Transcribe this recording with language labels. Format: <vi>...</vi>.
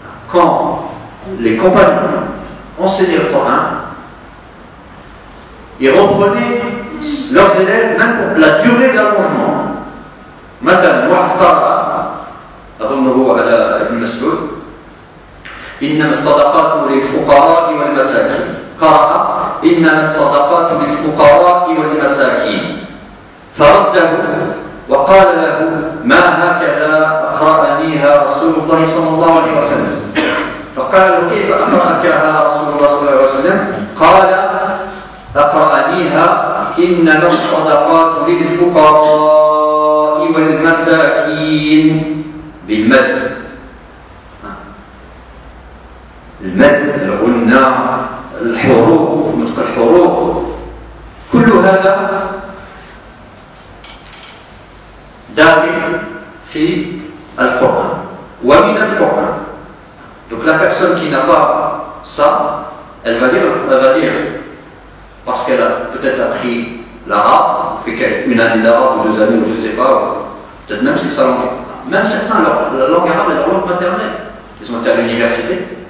<fr>Quand les compagnons enseignaient le Coran, ils reprenaient leurs élèves même pour la durée d'allongement.</fr> <ar>مثلا واحد قرأ أظنه على ابن مسعود إنما الصدقات للفقراء والمساكين، قرأ إنما الصدقات للفقراء والمساكين، فرده وقال له ما هكذا أقرأنيها رسول الله صلى الله عليه وسلم. فقال له كيف أقرأكها رسول الله صلى الله عليه وسلم؟ قال أقرأنيها إنما الصدقات للفقراء والمساكين بالمد. المد، الغنى، الحروف، نطق الحروف، كل هذا داخل في القرآن ومن القرآن.</ar> <fr>Donc la personne qui n'a pas ça, elle va lire parce qu'elle a peut-être appris l'arabe, fait une année d'arabe ou 2 années ou je ne sais pas, peut-être même si sa langue. Même certains, la langue arabe est leur langue maternelle. Ils ont été à l'université.</fr>